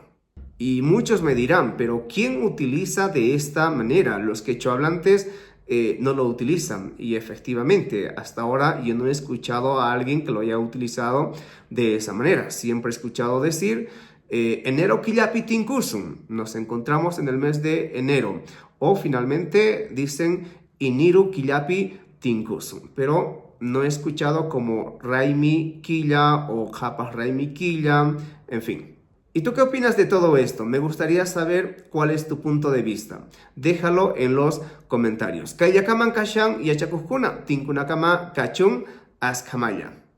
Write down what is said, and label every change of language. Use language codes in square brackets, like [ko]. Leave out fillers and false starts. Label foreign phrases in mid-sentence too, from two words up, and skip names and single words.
[es] Y muchos me dirán, pero ¿quién utiliza de esta manera? Los quechohablantes no lo utilizan, y efectivamente hasta ahora yo no he escuchado a alguien que lo haya utilizado de esa manera. Siempre he escuchado decir enero [qu] killapi tinkusum, [es] nos encontramos en el mes de enero, o finalmente dicen [qu] iniru killapi tinkusum, [es] pero no he escuchado como Raimi Quilla o Kapag Raimi Quilla, en fin. ¿Y tú qué opinas de todo esto? Me gustaría saber cuál es tu punto de vista. Déjalo en los comentarios. [qu] Kayakaman kashan yachakuskuna, tinkunakama kachun askamaya.